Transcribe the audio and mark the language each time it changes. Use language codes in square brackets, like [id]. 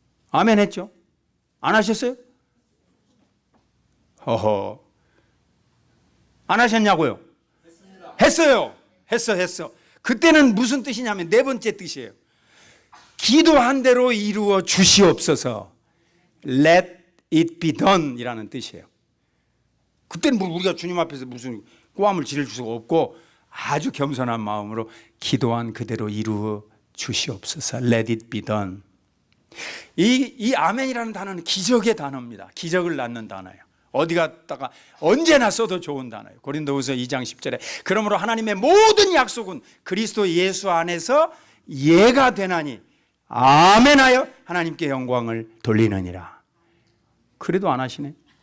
[ko] 아멘 했죠? 안 하셨어요? 허허. 안 하셨냐고요? 했어요. 했어. 그때는 무슨 뜻이냐면 네 번째 뜻이에요. 기도한 대로 이루어 주시옵소서. [en] Let it be done 이라는 뜻이에요. [ko] 그때는 우리가 주님 앞에서 무슨 꼬함을 지를 수가 없고 아주 겸손한 마음으로 기도한 그대로 이루어 주시옵소서. [en] Let it be done. [ko] 이 아멘이라는 단어는 기적의 단어입니다. 기적을 낳는 단어예요. 어디 갔다가 언제나 써도 좋은 단어예요. 고린도후서 2장 10절에 그러므로 하나님의 모든 약속은 그리스도 예수 안에서 예가 되나니 아멘하여 하나님께 영광을 돌리느니라. 그래도 안 하시네.